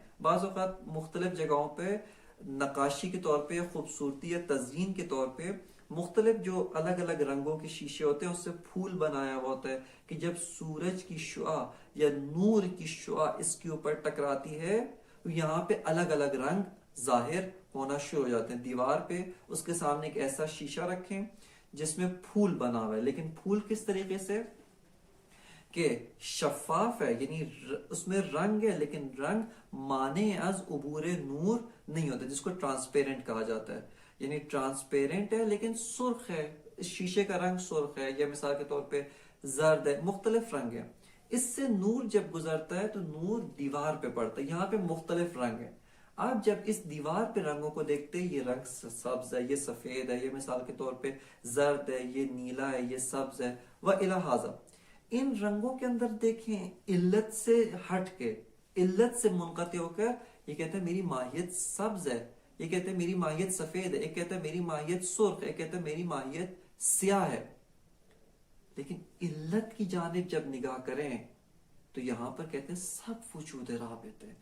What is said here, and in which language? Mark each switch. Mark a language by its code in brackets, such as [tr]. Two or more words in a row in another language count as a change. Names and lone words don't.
[ur] بعض اوقات مختلف جگہوں پہ نقاشی کے طور پہ، خوبصورتی یا تزئین کے طور پہ مختلف جو الگ الگ رنگوں کے شیشے ہوتے ہیں اس سے پھول بنایا ہوا ہوتا ہے کہ جب سورج کی شعاع یا نور کی شعاع اس کے اوپر ٹکراتی ہے تو یہاں پہ الگ الگ رنگ ظاہر ہونا شروع ہو جاتے ہیں. دیوار پہ اس کے سامنے ایک ایسا شیشہ رکھیں جس میں پھول بنا ہوا ہے, لیکن پھول کس طریقے سے کہ شفاف ہے, یعنی اس میں رنگ ہے لیکن رنگ [fa] مانع از عبور نور [ur] نہیں ہوتا, جس کو ٹرانسپیرنٹ کہا جاتا ہے. یعنی ٹرانسپیرنٹ ہے لیکن سرخ ہے, شیشے کا رنگ سرخ ہے, یا مثال کے طور پہ زرد ہے, مختلف رنگ ہے. اس سے نور جب گزرتا ہے تو نور دیوار پہ پڑتا ہے, یہاں پہ مختلف رنگ ہے. آپ جب اس دیوار پہ رنگوں کو دیکھتے ہیں, یہ رنگ سبز ہے, یہ سفید ہے, یہ مثال کے طور پہ زرد ہے, یہ نیلا ہے, یہ سبز ہے, [ar] وَإِلَى هَذَا. [ur] ان رنگوں کے اندر دیکھیں علت سے ہٹ کے, علت سے منقطع ہو کر یہ کہتے ہیں میری ماہیت سبز ہے, یہ کہتے ہیں میری ماہیت سفید ہے, یہ کہتے ہیں میری ماہیت سرخ ہے, یہ کہتے ہیں میری ماہیت سیاہ ہے. لیکن علت کی جانب جب نگاہ کریں تو یہاں پر کہتے ہیں سب وجود رابط ہے.